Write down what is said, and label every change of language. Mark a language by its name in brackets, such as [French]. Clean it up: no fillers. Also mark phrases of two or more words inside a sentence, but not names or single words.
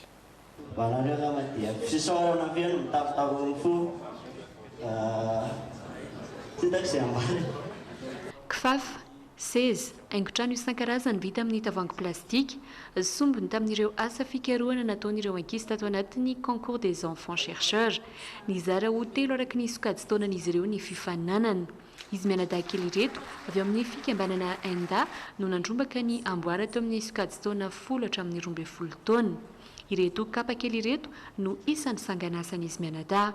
[Malagasy] Kifafa, seza, haingon-trano isan-karazany vita amin'ny tavoahangy plastika, sombiny tamin'ireo asa fikarohana nataon'ireo ankizy tato anatin'ny [French] concours des enfants chercheurs. [Malagasy] Nizara ho 3 araka ny sokajy taonan'izy ireo ny fifaninanana. Izy mianadahy-kely ireto avy amin'ny fikambanana Enda no nandrombaka ny amboara teo amin'ny sokajy taona 10 hatramin'ny 12 taona. Ireto kapa kely ireto no isan'ny sanganasan'izy mianadahy.